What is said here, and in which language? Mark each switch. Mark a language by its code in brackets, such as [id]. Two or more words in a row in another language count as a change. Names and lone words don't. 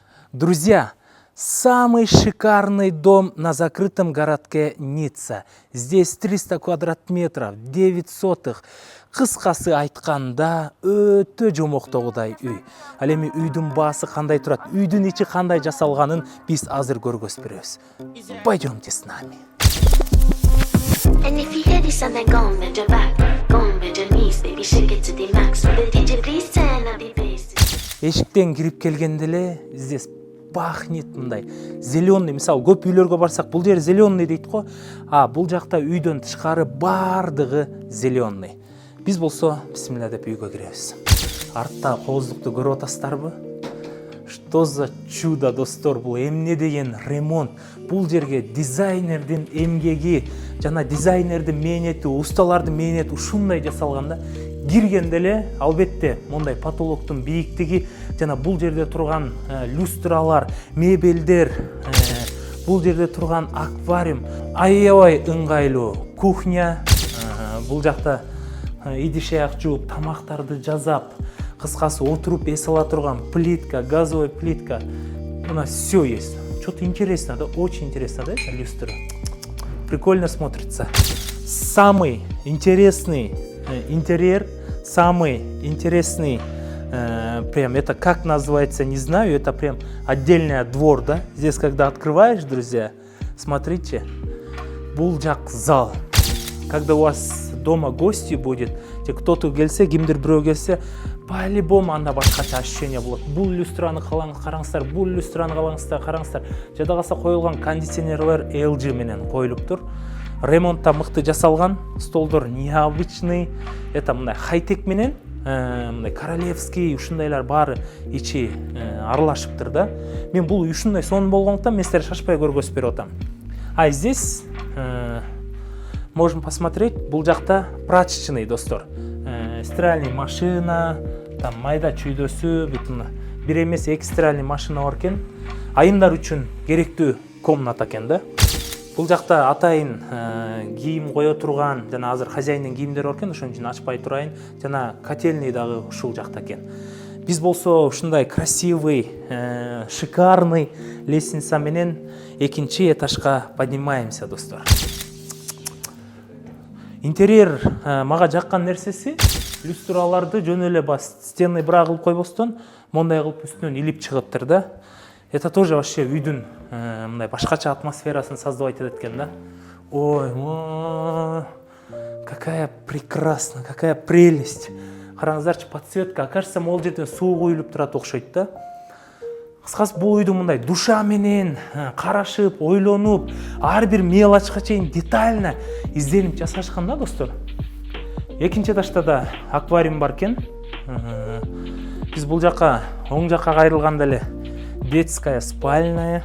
[ru] Друзья, самый шикарный дом на закрытом городке Ницца. Здесь 300 квадрат метров, 9 сотых. [ky] Кыскасы айтканда өтө жомоктогудай үй. Ал эми үйдүн баасы кандай турат, үйдүн ичи кандай жасалганын биз азыр көргөзүп беребиз. [ru] Пойдемте с нами. [en] And if you hear this and then go on bend your back, go on bend your knees, baby shake it to the max. With the DJ please turn up the bass. [ky] Эшиктен кирип келгенде эле [ru] здесь пахнет [ky] мындай зеленый, мисалы көп үйлөргө барсак бул жер зеленый дейт го, а бул жакта үйдөн тышкары бардыгы зеленый. Биз болсо бисмилла деп үйгө киребиз. Артта кооздукту көрүп атасыздарбы? [ru] Что за чудо, [ky] достор, бул эмне деген ремонт. Бул жерге дизайнердин эмгеги жана дизайнердин мээнети, усталардын мээнети ушундай жасалган да. Киргенде эле албетте мондай потолоктун бийиктиги жана бул жерде турган люстралар, мебелдер, бул жерде турган аквариум аябай ыңгайлуу. Кухня, бул жакта идиш аяк жууп, тамактарды жазап, кыскасы отуруп эс ала турган плитка, [ru] газовая плитка. У нас все есть. Что-то интересно, да? Очень интересно, да, это люстра? Прикольно смотрится. Самый интересный интерьер, самый интересный, прям это как называется, не знаю, это прям отдельный двор, да? Здесь, когда открываешь, друзья, смотрите, [ky] булжак зал. [ru] Когда у вас дома гости будет, кто-то [ky] келсе, кимдир бирөө келсе, [ru] по-любому [ky] анда башкача [ru] ощущение болот. [ky] Бул люстраны караңыздар, бул люстраны караңыздар. Жада калса коюлган кондиционерлер LG менен коюлуптур. Ремонтта мыкты жасалган, столдор [ru] необычный, это [ky] мындай хай-тек менен, мындай королевский, ушундайлар баары ичи аралашыптыр да. Мен бул ушундай сонун болгондуктан мен силерге шашпай көргөзүп берип атам. [ru] А здесь можем посмотреть, [ky] бул жакта прачечный, достор. [ru] Стиральный машина, [ky] там майда чүйдөсү, бүтүн бир эмес эки [ru] стиральный машина [ky] бар экен. Айымдар үчүн керектүү комната экен да. Бул жакта атайын кийим кое турган, жана азыр хозяиндин кийимдери бар экен, ошон үчүн ачпай турайын. Жана котельный дагы ушул жакта экен. Биз болсо ушундай [ru] красивый, шикарный лестница [ky] менен экинчи этажга поднимаемся, достор. Интерьер мага жаккан нерсеси, люстраларды жөн эле стены бирак кылып койбостон, мондай кылып үстүнөн илип чыгыптыр да. [ru] Это тоже вообще [ky] үйдүн мындай башкача атмосферасын создавать этет экен да. Ой, [ru] какая прекрасна, какая прелесть. [ky] Караңыздарчы, [ru] подсветка, кажется, [ky] могул жерден суу куюлуп турат окшойт да. Кыскасы бул үйдү мындай душа менен карашып, ойлонуп, ар бир мелочка чейин детально изденип жасашкан да, достор. Экинчи этажда да аквариум бар экен. Биз бул жака, оң жакка кайрылганда эле [ru] детская спальная.